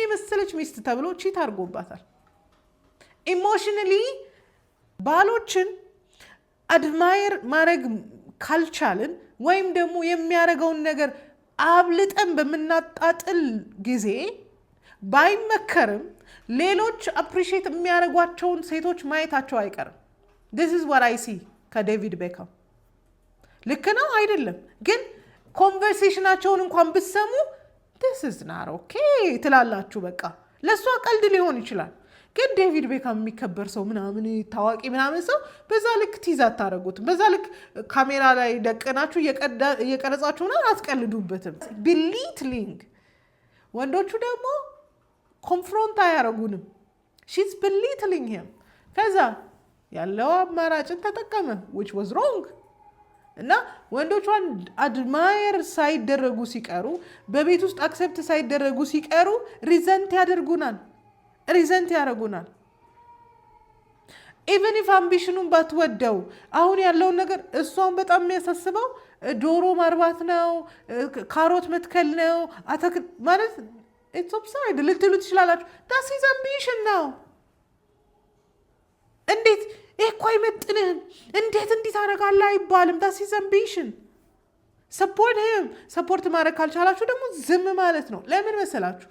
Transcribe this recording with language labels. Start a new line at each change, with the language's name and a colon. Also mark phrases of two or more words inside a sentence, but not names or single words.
Amharic: የመሰለች ሚስት ተብሎ ቺት አድርጎባታል። ኢሞሽናሊ ባሎችን አድማየር ማድረግ ካልቻልን ወይም ደግሞ የሚያደርገውን ነገር አብልጠን በምናጣጥል ጊዜ ባይመከርም ሌሎች አፕሪሺየት የሚያደርጓቸውን ሴቶች ማየታቸው አይቀርም።
English: this is what I see
Amharic: ከዴቪድ ቤካም። ልክ ነው አይደለም? ግን ኮንቨርሴሽናቸውን እንኳን ብትሰሙ
English: this is not okay
Amharic: ትላላችሁ። በቃ ለእሷ ቀልድ ሊሆን ይችላል፣ ግን ዴቪድ ቤካም የሚከበር ሰው ምናምን ታዋቂ ምናምን ሰው በዛ ልክ ቲዝ አታደርጉትም። በዛ ልክ ካሜራ ላይ ደቅናችሁ እየቀረጻችሁና አትቀልዱበትም። ቢሊትሊንግ ወንዶቹ ደግሞ ኮንፍሮንት አያደርጉንም።
English: she's belittling him።
Amharic: ከዛ ያለው አማራጭን ተጠቀመ
English: which was wrong
Amharic: እና ወንዶቿን አድማየር ሳይደረጉ ሲቀሩ በቤት ውስጥ አክሰፕት ሳይደረጉ ሲቀሩ ሪዘንት ያደርጉናል።
English: even if
Amharic: አምቢሽኑን ባትወደው አሁን ያለውን ነገር እሷን በጣም የሚያሳስበው ዶሮ ማርባት ነው፣ ካሮት መትከል ነው፣ አትክልት ማለት
English: it's obsessed
Amharic: ልትሉ ትችላላችሁ።
English: that's his ambition
Amharic: ነው። እንዴት ይህ እኮ አይመጥንህም፣ እንዴት እንዲህ ታደርጋለህ አይባልም።
English: that's his ambition።
Amharic: ሰፖርት ማድረግ ካልቻላችሁ ደግሞ ዝም ማለት ነው። ለምን መሰላችሁ?